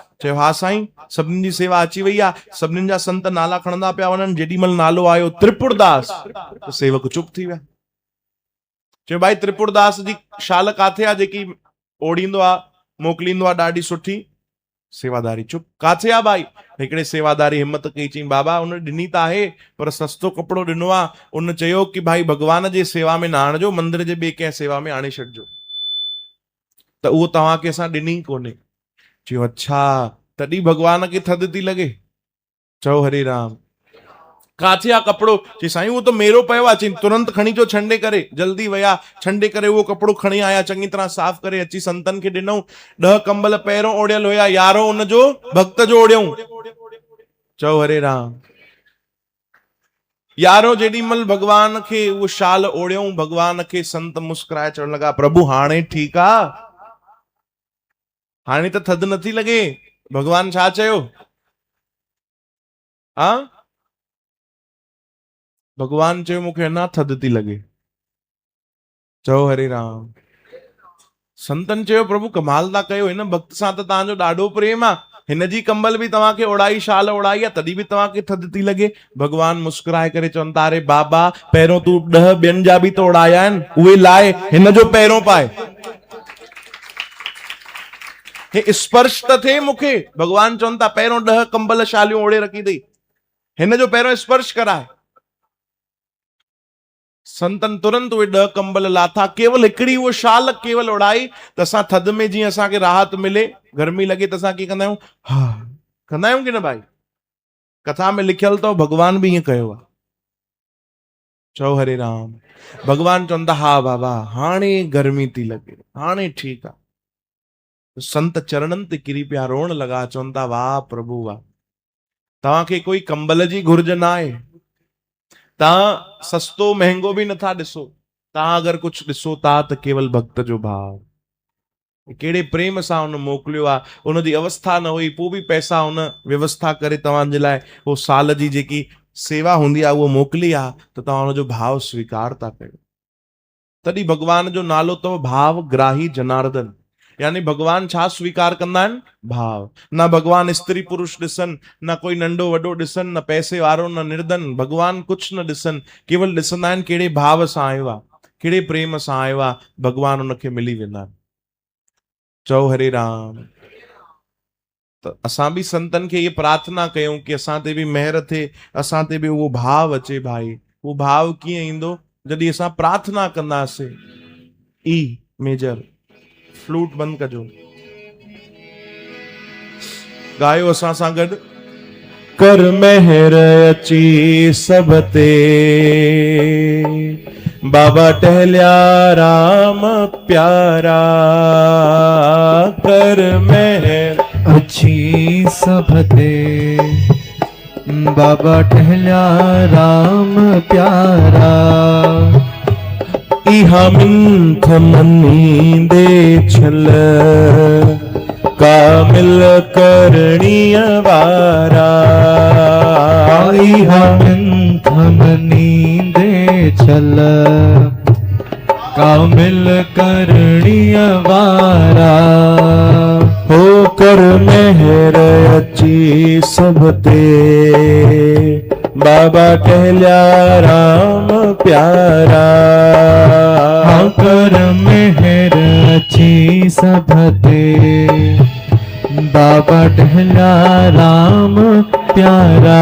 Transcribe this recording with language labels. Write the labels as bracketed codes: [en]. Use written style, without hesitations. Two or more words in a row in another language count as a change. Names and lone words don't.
[sd] चयो हा साईं, सभिनीनि जी सेवा अची वई आहे। सभिनीनि जा संत नाला खणंदा पिया वञनि, जेॾीमहिल नालो आयो त्रिपुरदास, त सेवक चुप थी विया। चयो भाई त्रिपुरदास जी शाल काथे आहे जेकी ओढ़ींदो आहे, मोकिलींदो आहे ॾाढी सुठी? सेवादारी चुप। काथे आहे भाई? हिकिड़े सेवादारी हिम्मत कई, चई बाबा उन ॾिनी त आहे, पर सस्तो कपिड़ो ॾिनो आहे। उन चयो कि भाई भगवान जे सेवा में न आणिजो, मंदिर जे ॿिए कंहिं सेवा में आणे छॾिजो, त उहो तव्हांखे असां ॾिनी कोन्हे। चयो अच्छा, तॾहिं भगवान खे थधि थी लॻे? चओ हरे राम। काथे आहे कपिड़ो? चई साईं उहो त मेरो पियो आहे। चई तुरंत खणी अचो छंडे करे। जल्दी विया, छंडे करे उहो कपिड़ो खणी आया, चङी तरह साफ़ करे अची संतनि खे ॾिनऊं। 10 कंबल पहिरियों ओढ़ियल हुया, 11 उनजो भक्त जो ओढ़ियऊं। चओ हरे राम। 11 जेॾीमहिल भगवान खे उहो शाल ओढ़ियऊं, भगवान खे संत मुस्कुराए चवण लगा, प्रभु हाणे ठीकु आहे? हाणे त थधि नथी लॻे? भगवान छा चयो? हाँ भगवान चयो मूंखे अञा थधि थी लॻे। चओ हरे राम। संतन चयो प्रभु कमाल था कयो, हिन भक्त सां त तव्हांजो ॾाढो प्रेम आहे, हिन जी कंबल बि तव्हांखे ओढ़ाई, शाल ओढ़ाई आहे, तॾहिं बि तव्हांखे थधि थी लॻे। भगवान मुस्कुराए करे चवनि था अरे बाबा पहिरियों तूं 10 ॿियनि जा बि त ओढ़ाया आहिनि, उहे लाए, हिन जो पहिरियों पाए। हे स्पर्श त थिए मूंखे। भगवान चवनि था पहिरियों 10 कंबल शालियूं ओढ़े रखी अथई, हिन जो पहिरियों स्पर्श कराए। संतन तुरंत उहे 10 कंबल लाथा, केवल हिकिड़ी उहो शाल केवल ओढ़ाई त असां थधि में जीअं असांखे राहत मिले, गर्मी लॻे त असां कीअं कंदा आहियूं, हा कंदा आहियूं की न भाई। कथा में लिखियल अथव भगवान बि ईअं कयो आहे। चओ हरे राम। भगवान चवनि था हा बाबा हाणे गर्मी थी लॻे, हाणे ठीकु आहे। संत चरणनि ते किरी पिया रोअण लॻा, चवनि था वाह प्रभु वाह, तव्हांखे कोई कंबल जी घुर्ज न आहे, तव्हां सस्तो महांगो बि नथा ॾिसो, तव्हां अगरि कुझु ॾिसो था त केवल भक्त जो भाव, कहिड़े प्रेम सां हुन मोकिलियो आहे। हुनजी अवस्था न हुई, पोइ बि पैसा हुन व्यवस्था करे तव्हांजे लाइ उहो साल जी जेकी सेवा हूंदी आहे उहो मोकिली आहे, त तव्हां हुनजो भाव स्वीकार था कयो। तॾहिं भगवान जो नालो अथव भाव ग्राही जनार्दन। यानी भगवान छा स्वीकार कंदा आहिनि, भाव। न भगवान स्त्री पुरुष ॾिसनि, न कोई नंढो वॾो ॾिसनि, न पैसे वारो न निर्धन, भगवान कुझु न ॾिसनि, केवल ॾिसंदा आहिनि कहिड़े भाव सां आयो आहे, कहिड़े प्रेम सां आयो आहे, भगवान उनखे मिली वेंदा आहिनि। चओ हरे राम। त असां बि संतनि खे ये प्रार्थना कयूं कि असां ते बि महर थिए, असां ते बि उहो भाव अचे भाई। उहो भाव कीअं ईंदो, जॾहिं असां प्रार्थना कंदासीं। ई मेजर, फ्लूट बंदि कजो, गायो असां सां गॾु। कर महर अची सब ते, बाबा टहलिया राम प्यारा। कर महर अच्छी सब ते, बाबा टहलिया राम प्यारा। इहा मिंथ मनींदे छल, कामिल करणीय वारा। इहा मिंथ मनींदे छल, कामिल करणीय वारा। हो कर महर अची सब ते, बाबा टहलिया राम प्यारा। कर महर अची सब ते, बाबा टहलिया राम प्यारा।